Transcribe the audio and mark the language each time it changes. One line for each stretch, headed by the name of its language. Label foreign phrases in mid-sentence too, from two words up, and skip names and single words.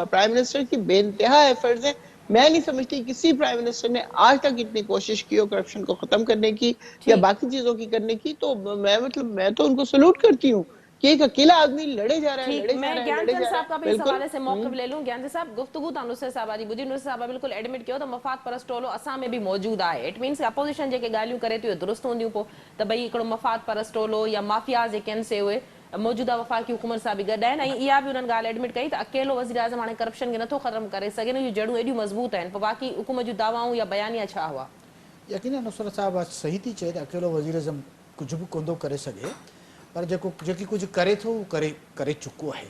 English: prime minister
Urdu: کی بے انتہا ایفرٹس ہیں. میں نہیں سمجھتی کسی
English: prime minister
Urdu: نے آج تک اتنی کوشش کی ہو کرپشن کو ختم کرنے کی یا ٹھیک. باقی چیزوں کی کرنے کی. تو میں تو ان کو سلوٹ کرتی ہوں کہ ایک اکیلا آدمی لڑے جا رہا ہے، ٹھیک. لڑے جا میں رہا ہے، گیان لڑے چند جا رہا صاحب کا ہے. بھی اس بالکل. حوالے سے موقف لے لوں.
Sindhi: گیان صاحب گفتگو تا نصرت صاحبہ دی ॿुधी. نصرت صاحبہ بالکل ایڈمٹ کयो त मफ़ाद परस्त टोलो असां में भी मौजूद आहे.
English: it means
Sindhi: अपोज़िशन जेके ॻाल्हियूं करे थी उहे दुरुस्त हूंदियूं पोइ त भई हिकिड़ो मफ़ाद परस्त टोलो या माफ़िया जेके आहिनि से उहे मौजूदा वफ़ाक़ी हुकूमत सां बि गॾु आहिनि. ऐं इहा बि उन्हनि ॻाल्हि एडमिट कई त अकेलो वज़ीर आज़म हाणे करप्शन खे नथो ख़तमु करे सघे. इनजूं जड़ूं एॾियूं मज़बूत आहिनि. पोइ बाक़ी हुकूमत जूं दावाऊं या बयानिया छा हुआ? यकीनन नुसरत साहब आज सही थी चए त अकेलो वज़ीर अज़म कुझु बि कोन थो करे सघे, पर जेकी कुझु करे थो उहो करे चुको आहे।